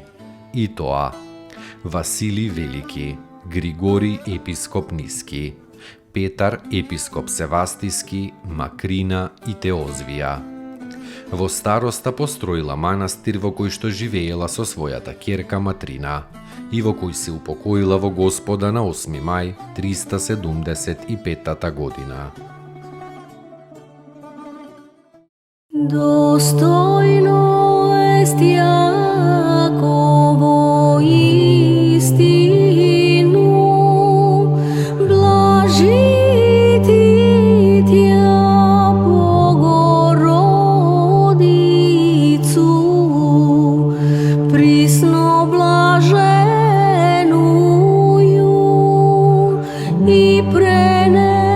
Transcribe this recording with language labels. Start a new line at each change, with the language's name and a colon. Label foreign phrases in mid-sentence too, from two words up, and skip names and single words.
Macedonian: И тоа: Василий Велики, Григорий епископ Ниски, Петар епископ Севастиски, Макрина и Теозвија. Во староста построила манастир во кој што живеела со својата ќерка Матрина и во кој се упокоила во Господа на 8 мај 375 година.
Church Slavic: Достойно ест Јаково истину, блажити тя Богородицу, присно блаженую и пренесеную